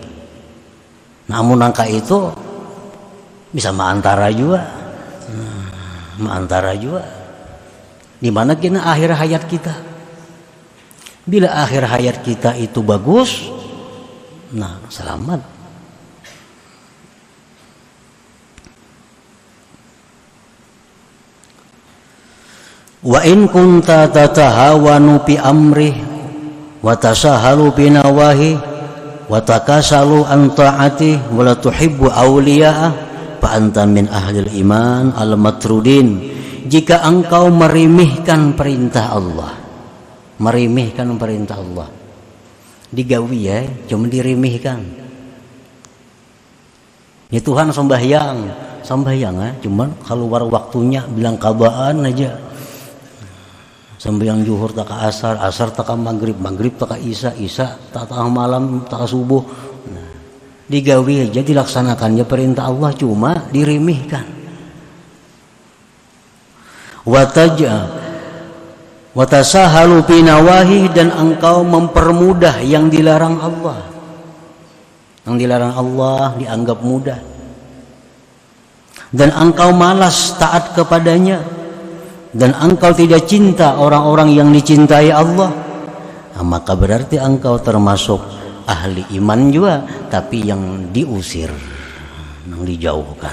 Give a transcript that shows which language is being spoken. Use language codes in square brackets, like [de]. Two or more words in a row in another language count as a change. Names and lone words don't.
[bjn] Namun angka itu bisa maantara juga, maantara juga. [id] Di mana kena akhir hayat kita? Bila akhir hayat kita itu bagus, nah selamat. [ar] وإن كنت تتهاون في أمره وتتساهل بنواهيه وتتكاسل عن طاعته ولا تحب أولياءه فأنت من أهل الإيمان المطرودين. [id] Jika engkau meremehkan perintah Allah, meremehkan perintah Allah, [bjn] digawi ya, cuma diremehkan. Ya Tuhan sembahyang, sambayang cuman keluar waktunya bilang kabaan aja. Sambayang zuhur tak ka asar, asar tak ka maghrib, maghrib tak ka isya, isya tak ka malam, tak ka subuh. Nah, digawi aja dilaksanakannya perintah Allah, cuma diremehkan. [ar] وتساهل في النواهي, [id] dan engkau mempermudah yang dilarang Allah. Yang dilarang Allah dianggap mudah. Dan engkau malas taat kepadanya, dan engkau tidak cinta orang-orang yang dicintai Allah, maka berarti engkau termasuk ahli iman juga, tapi yang diusir, yang dijauhkan.